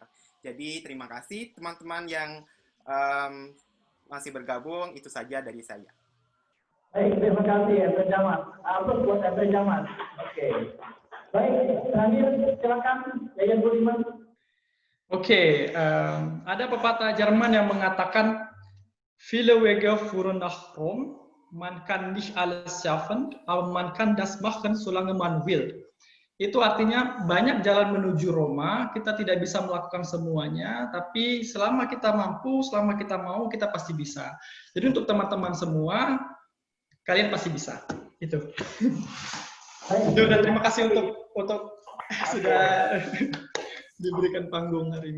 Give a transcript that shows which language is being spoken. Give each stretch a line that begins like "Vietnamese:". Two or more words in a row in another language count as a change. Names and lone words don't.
Indonesian: Jadi terima kasih teman-teman yang masih bergabung, itu saja dari saya. Baik, terima kasih Efri Jamal. Aplaus buat Efri Jamal. Oke. Baik, terakhir silakan Yayan Budiman. Oke, ada pepatah Jerman yang mengatakan
German: Viele Wege führen nach Rom, man kann nicht alles schaffen, aber man kann das machen solange man will.
Indonesian: Itu artinya banyak jalan menuju Roma, kita tidak bisa melakukan semuanya, tapi selama kita mampu, selama kita mau, kita pasti bisa. Jadi untuk teman-teman semua, kalian pasti bisa. Itu. Dan terima kasih untuk sudah diberikan panggung hari ini.